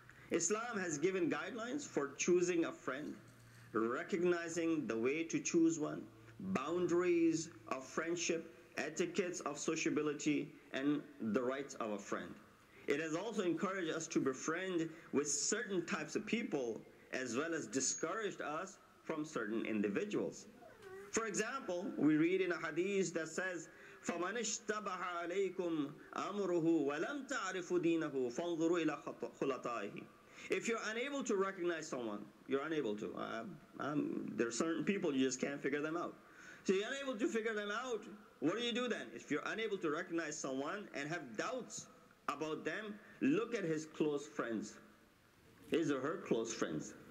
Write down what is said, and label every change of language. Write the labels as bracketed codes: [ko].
[en] Islam has given guidelines for choosing a friend, recognizing the way to choose one, boundaries of friendship, etiquettes of sociability, and the rights of a friend. It has also encouraged us to befriend with certain types of people as well as discouraged us from certain individuals. For example, we read in a hadith that says, [ar] فَمَنِ اشْتَبَهَ عَلَيْكُمْ أَمْرُهُ وَلَمْ تَعْرِفُوا دِينَهُ فَانْظُرُوا إِلَى خُلَطَائِهِ. [en] If you're unable to recognize someone, you're unable to. There are certain people you just can't figure them out. So you're unable to figure them out, what do then? If you're unable to recognize someone and have doubts about them, look at his close friends, his or her close friends.